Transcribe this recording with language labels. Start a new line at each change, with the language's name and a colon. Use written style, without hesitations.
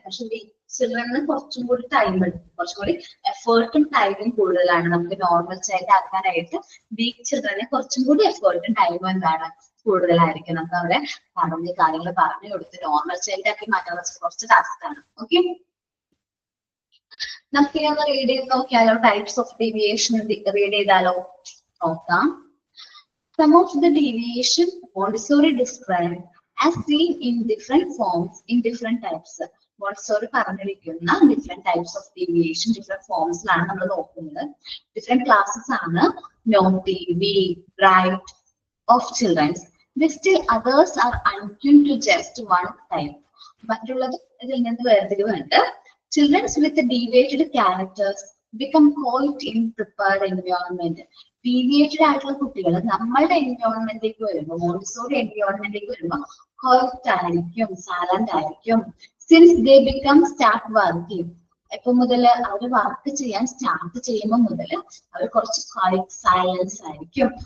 Malayalam: പക്ഷെ വീക്ക് ചിൽഡ്രന് കുറച്ചും കൂടി ടൈം എടുക്കും, കുറച്ചും കൂടി എഫേർട്ടും ടൈമും കൂടുതലാണ് നമുക്ക് നോർമൽ ചൈൽഡ് ആക്കാനായിട്ട്. വീക്ക് ചിൽഡ്രന് കുറച്ചും കൂടി എഫേർട്ടും ടൈമും എന്താണ് കൂടുതലായിരിക്കും. നമുക്ക് അവരെ കാര്യങ്ങൾ പറഞ്ഞു കൊടുത്ത് നോർമൽ ചൈൽഡ് ആക്കി മാറ്റാൻ കുറച്ച് ടാസ്ക് ആണ്. ഓക്കെ, നമുക്ക് ഇനി ഒന്ന് റീഡ് ചെയ്ത് നോക്കിയാലോ? ടൈപ്സ് ഓഫ് ഡീവിയേഷൻ റീഡ് ചെയ്താലോ? നോക്കാം.
English: Some of the deviation Montessori described as seen in different forms in different types.
Malayalam: Montessori പറഞ്ഞിരിക്കുന്ന different types of deviation different ഫോംസിലാണ് നമ്മൾ നോക്കുന്നത്. ഡിഫറെന്റ് ക്ലാസ്സസ് ആണ്. Naughty, week, bright of children's.
English: Still others are untuned to just one type.
Malayalam: മറ്റുള്ളത് ഇതിൽ നിന്ന് വേർതിരിവുണ്ട്.
English: Children with deviated characters become quite in prepared environment.
Malayalam: Deviated ആയിട്ടുള്ള കുട്ടികൾ നമ്മളുടെ എൻവയോൺമെന്റിലേക്ക് വരുമ്പോൾ, മോണ്ടിസോറി എൻവയോൺമെന്റിലേക്ക് വരുമ്പോൾ ക്വയറ്റ് ആയിരിക്കും, സൈലന്റ് ആയിരിക്കും.
English: since they become start working,
Malayalam: ഇപ്പൊ മുതൽ അവർ വർക്ക് ചെയ്യാൻ സ്റ്റാർട്ട് ചെയ്യുമ്പോൾ മുതൽ അവർ കുറച്ച് ക്വയറ്റ് സൈലൻസ് ആയിരിക്കും.